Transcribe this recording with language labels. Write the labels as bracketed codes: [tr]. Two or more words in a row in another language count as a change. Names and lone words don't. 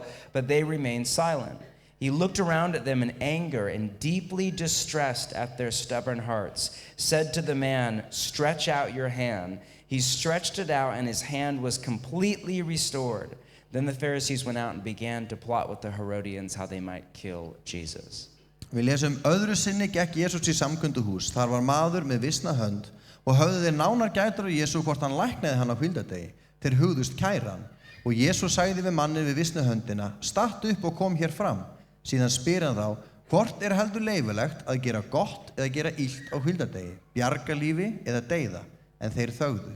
[en] But they remained silent. He looked around at them in anger and deeply distressed at their stubborn hearts, said to the man, stretch out your hand. He stretched it out and his hand was completely restored. Then the Pharisees went out and began to plot with the Herodians how they might kill Jesus. [is] Við lesum öðru sinni gekk Jesús í samkunduhús. Þar var maður með visna hönd og höfðu þeir nánar gætur á Jesú hvort hann læknaði hann á hvíldardegi. Þeir hugðust kæra hann og Jesús sagði við manninn við visna höndina, stattu upp og kom hér fram. Síðan spyr hann þá, hvort heldur leyfilegt að gera gott eða gera illt á hvíldardegi, bjarga lífi eða deyða, en þeir þögðu.